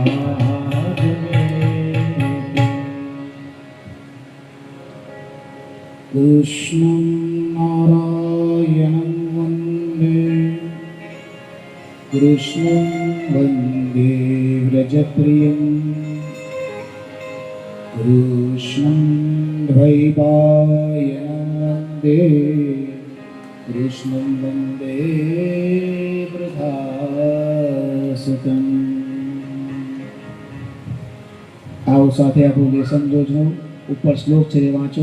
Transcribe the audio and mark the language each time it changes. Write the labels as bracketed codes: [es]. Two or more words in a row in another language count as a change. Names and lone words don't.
[sa] कृष्णं नारायणं वन्दे कृष्णं वन्दे व्रजप्रियं कृष्णं द्वैपायनं वन्दे कृष्णं वन्दे वृथासुतम्। [gu] આવો સાથે આપણું લેસન જોજો ઉપર શ્લોક છે એ વાંચો।